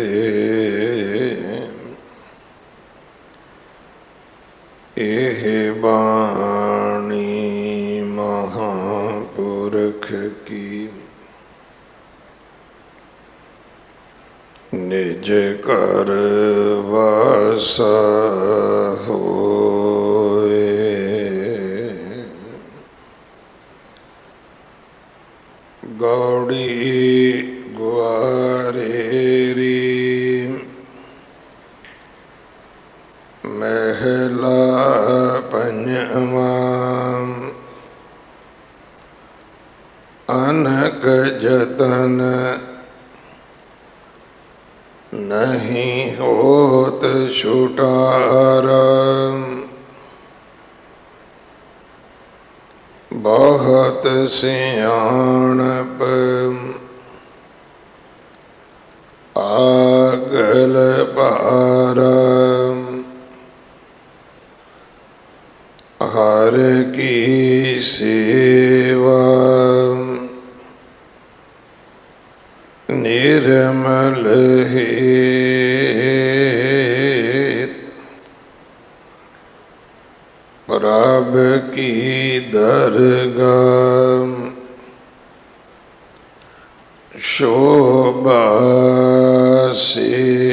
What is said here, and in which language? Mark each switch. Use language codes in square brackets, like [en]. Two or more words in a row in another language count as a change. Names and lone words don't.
[pa] ਏਹ ਬਾਣੀ ਮਹਾਪੁਰਖ ਕੀ ਨਿਜ ਕਰ ਵਾਸਾ ਹੋਏ। ਗੌੜੀ ਗ੍ਵਾਰੇਰੀ ਮਹਲਾ ਪੰਜਵਾ ਅਨਕ ਜਤਨ ਨਹੀਂ ਹੋਤ ਛੁਟਾਰਾ। ਬਹੁਤ ਸਿਆਣਪ ਆਗਲ ਪਾਰਾ। ਹਰ ਕੀ ਸੇਵਾ ਨਿਰਮਲ ਹੇਤ ਪ੍ਰਭ ਕੀ ਦਰਗਾਹ ਸ਼ੋਭਾ ਸੇ।